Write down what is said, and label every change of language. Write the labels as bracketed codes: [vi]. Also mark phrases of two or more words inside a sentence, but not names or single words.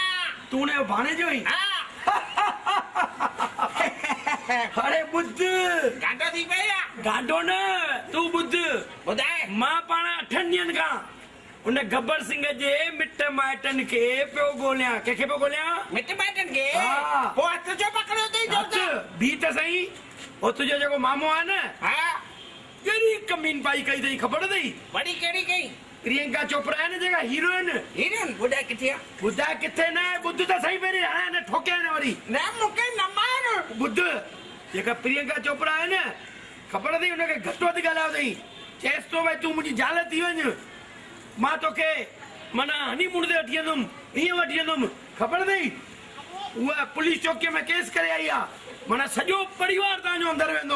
[sd] तूं उनजो भाणे जो ई अरे ॿुध गांडो थी पई आहे गांडो न तूं ॿुध ॿुधाए मां पाण 8 ॾींहंनि खां उन गब्बर सिंह जे मिट माइटन के पियो गोलियां कंहिंखे पियो गोलियां मिट माइटन के हाँ पोइ हथ जो पकड़ियो अथई जो बी त सही ओ तुंहिंजो जेको मामो आहे न हा कहिड़ी कमीन पाई कई अथई ख़बर अथई वॾी कहिड़ी कई प्रियंका चोपड़ा आहे न जेका हीरोइन ॿुधाए किथे आहे ॿुधाए किथे न ॿुध त सही पहिरीं हाणे न ठोकिया न वरी न मूंखे न मार ॿुध जेका प्रियंका चोपड़ा आहे न ख़बर अथई हुनखे घटि वधि ॻाल्हायो अथई चएसि थो भई तूं मुंहिंजी ज़ाल थी वञ मां तोखे माना हनीमून ते वठी वेंदुमि हीअं वठी वेंदुमि ख़बर अथई उहा पुलिस चौकीअ में केस करे आई आहे माना सॼो परिवार तव्हांजो अंदरि वेंदो